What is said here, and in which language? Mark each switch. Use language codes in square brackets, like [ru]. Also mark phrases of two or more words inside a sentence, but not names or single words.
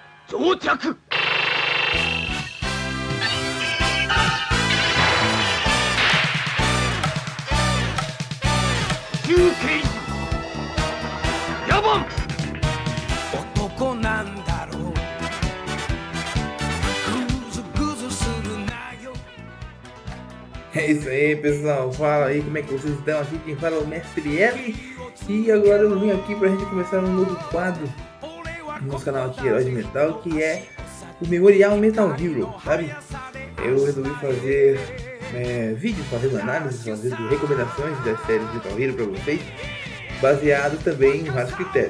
[ja] 到着。中継野蛮男なんだろうグズグズするなよ [pt] É isso aí, pessoal. Fala aí como é que vocês estão. Aqui quem fala é o Mestre L. E agora eu vim aqui pra gente começar um novo quadro no nosso canal aqui, Herói de Metal, que é o Memorial Metal Hero, sabe? Eu resolvi fazer vídeos, fazendo análises, fazendo recomendações das séries de Metal Hero pra vocês, baseado também em vários critérios.